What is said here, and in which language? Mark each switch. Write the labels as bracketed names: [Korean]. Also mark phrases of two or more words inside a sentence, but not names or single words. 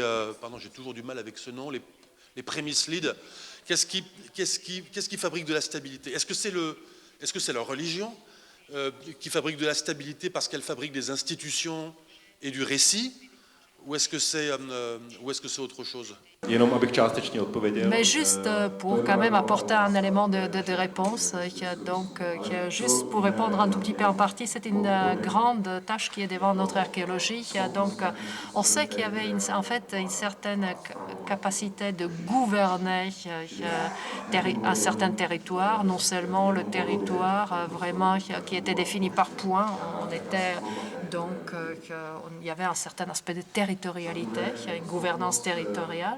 [French] pardon, j'ai toujours du mal avec ce nom, les prémislides. Qu'est-ce qui fabrique de la stabilité? Est-ce que c'est leur religion qui fabrique de la stabilité parce qu'elle fabrique des institutions et du récit? Ou est-ce que c'est autre chose? [Czech] Jenom abych částečně odpověděl. [French] Mais juste pour quand même apporter un élément de réponse, juste pour répondre un tout petit peu en partie, c'est une grande tâche qui est devant notre archéologie. Donc on sait qu'il y avait en fait une certaine capacité de gouverner un certain territoire, non seulement le territoire vraiment qui était défini par points, on était donc il y avait un certain aspect de territorialité, une gouvernance territoriale.